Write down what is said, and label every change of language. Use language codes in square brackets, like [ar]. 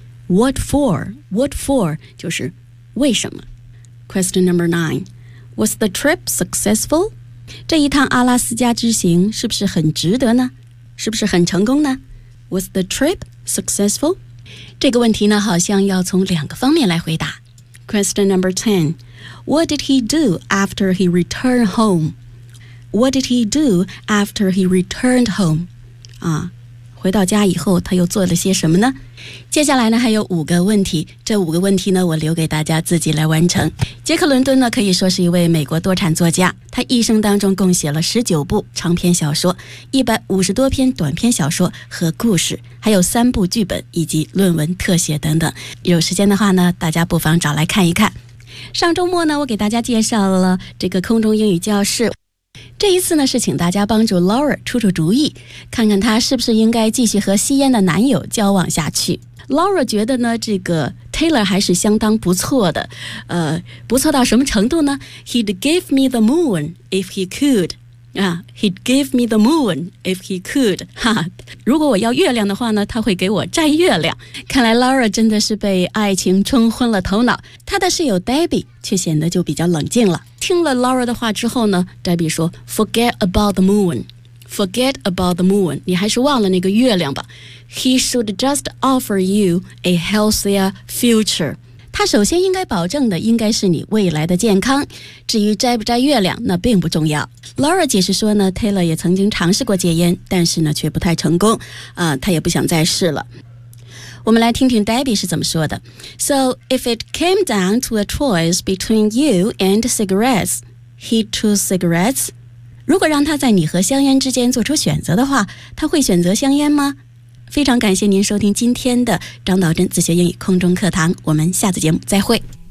[en] What for? What for? [zh] 就是为什么？ [en] Question number nine. Was the trip successful? [zh] 这一趟阿拉斯加之行是不是很值得呢？是不是很成功呢？ [en] Was the trip successful? [zh] 这个问题呢，好像要从两个方面来回答。 [en] Question number ten. What did he do after he returned home? What did he do after he returned home? [zh] 回到家以后他又做了些什么呢？接下来呢还有五个问题，这五个问题呢我留给大家自己来完成。杰克伦敦呢可以说是一位美国多产作家，他一生当中共写了19部长篇小说，150多篇短篇小说和故事，还有3部剧本以及论文特写等等。有时间的话呢，大家不妨找来看一看。上周末呢，我给大家介绍了这个空中英语教室，这一次呢是请大家帮助 Laura 出出主意，看看她是不是应该继续和吸烟的男友交往下去。 Laura 觉得呢这个 Taylor 还是相当不错的，不错到什么程度呢？ [en] He'd give me the moon if he could. He'd give me the moon if he could. [zh] 如果我要月亮的话呢，他会给我摘月亮。看来 Laura 真的是被爱情冲昏了头脑，她的室友 Debbie 却显得就比较冷静了。听了 Laura 的话之后呢， Debbie 说 [en] Forget about the moon. Forget about the moon. [zh] 你还是忘了那个月亮吧。 [en] He should just offer you a healthier future. [zh] 他首先应该保证的应该是你未来的健康，至于摘不摘月亮那并不重要。 Laura 解释说呢， Taylor 也曾经尝试过戒烟，但是呢却不太成功，他也不想再试了。我们来听听 Debbie 是怎么说的。 [en] So if it came down to a choice between you and cigarettes, he'd choose cigarettes. [zh] 如果让他在你和香烟之间做出选择的话，他会选择香烟吗？非常感谢您收听今天的张岛珍自学英语空中课堂，我们下次节目再会。